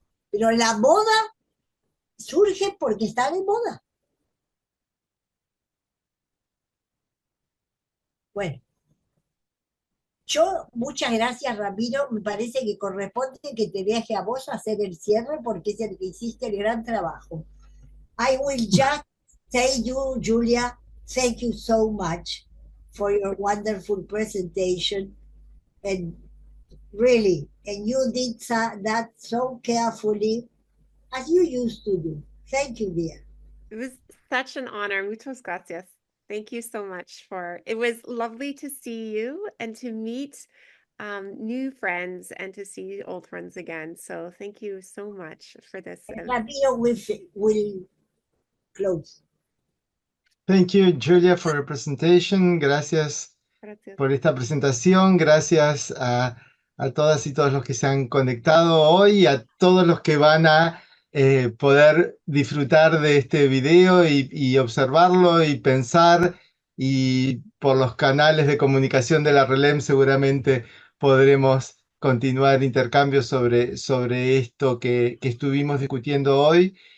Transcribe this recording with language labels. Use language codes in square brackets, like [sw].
[es] Pero la moda surge porque está de moda. Bueno, yo, muchas gracias, Ramiro. Me parece que corresponde que te deje a vos hacer el cierre porque es el que hiciste el gran trabajo. [en] I will just say you, Julia, thank you so much for your wonderful presentation. And really, and you did that so carefully as you used to do. Thank you, dear. It was such an honor. [es] Muchas gracias. [en] Thank you so much it was lovely to see you and to meet new friends and to see old friends again. So thank you so much for this. Ramiro will close. Thank you, Julia, for your presentation. [es] Gracias por esta presentación. Gracias a todas y todos los que se han conectado hoy, a todos los que van a poder disfrutar de este video y observarlo y pensar, y por los canales de comunicación de la RELEM seguramente podremos continuar intercambios sobre esto que estuvimos discutiendo hoy.